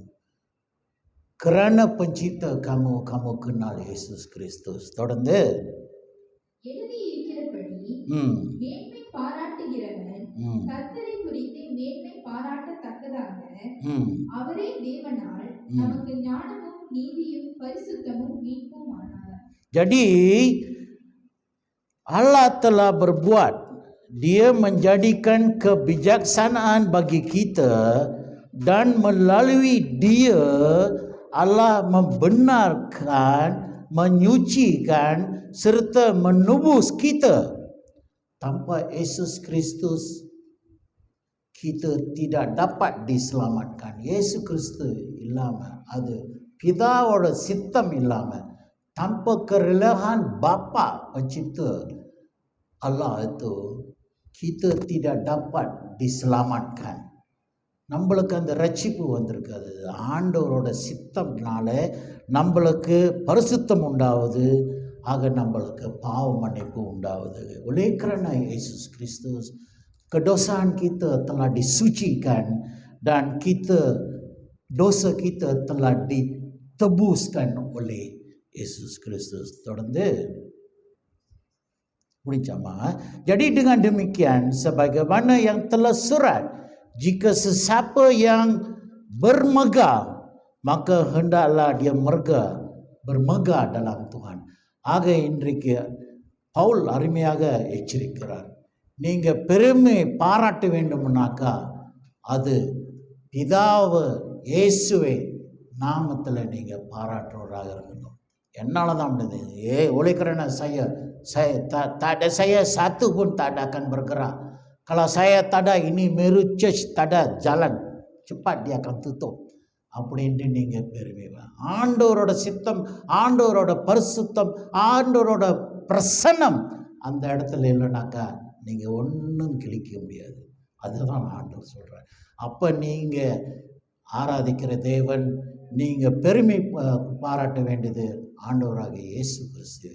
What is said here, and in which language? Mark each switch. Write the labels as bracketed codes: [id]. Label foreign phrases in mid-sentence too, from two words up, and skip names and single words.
[ms] Kerana pencipta kamu, kamu kenal Yesus Kristus. [ta] தொடர்ந்து எழுதியிருக்கிறபடி மேன்மை பாராட்டுகிறவன் கர்த்தரை குறித்து மேன்மை பாராட்டத்தக்கதாக அவரே தேவனால் நமக்கு ஞானமும் நீதியும் பரிசுத்தமும் மீட்பும் ஆனார். [ms] Jadi Allah telah berbuat, Dia menjadikan kebijaksanaan bagi kita, dan melalui Dia Allah membenarkan, menyucikan serta menebus kita. Tanpa Yesus Kristus kita tidak dapat diselamatkan. [ta] Yesus Kristus இல்லாம, அது பிதாவோட சித்தம் இல்லாம, [ms] tanpa kerelaan Bapa pencipta Allah itu, kita tidak dapat diselamatkan. [ta] நம்மளுக்கு அந்த ரட்சிப்பு வந்திருக்காது. ஆண்டவரோட சித்தம்னால நம்மளுக்கு பரிசுத்தம் உண்டாவது, ஆக நம்மளுக்கு பாவ மன்னிப்பு உண்டாவது. [ms] Oleh kerana Yesus Kristus, kedosaan kita telah disucikan dan dosa kita telah ditebuskan oleh Yesus Kristus. [ta] தொடர்ந்து முடிஞ்சாமா? [ms] Jadi dengan demikian, sebagaimana yang telah surat, jika sesiapa yang bermegah, maka hendaklah dia bermegah dalam Tuhan. [ta] ஆக இன்றைக்கு பவுல் அருமையாக எச்சரிக்கிறார். நீங்கள் பெருமை பாராட்ட வேண்டும்னாக்கா அது பிதாவு இயேசுவை நாமத்தில் நீங்கள் பாராட்டுறவராக இருக்கணும். என்னால் தான் முடியுது. [ms] Oleh tak ada saya satu pun tak ada akan bergerak. Kalau saya tak ada, ini Meru Church tak ada jalan, cepat dia akan tutup. [ta] அப்படின்ட்டு நீங்கள் பெருமைவா. ஆண்டவரோட சித்தம், ஆண்டவரோட பரிசுத்தம், ஆண்டவரோட பிரசன்னம் அந்த இடத்துல இல்லைனாக்கா நீங்கள் ஒன்றும் கிழிக்க முடியாது. அதுதான் ஆண்டவர் சொல்கிறார். அப்போ நீங்கள் ஆராதிக்கிற தேவன், நீங்கள் பெருமை பாராட்ட வேண்டியது ஆண்டவராக இயேசு கிறிஸ்து.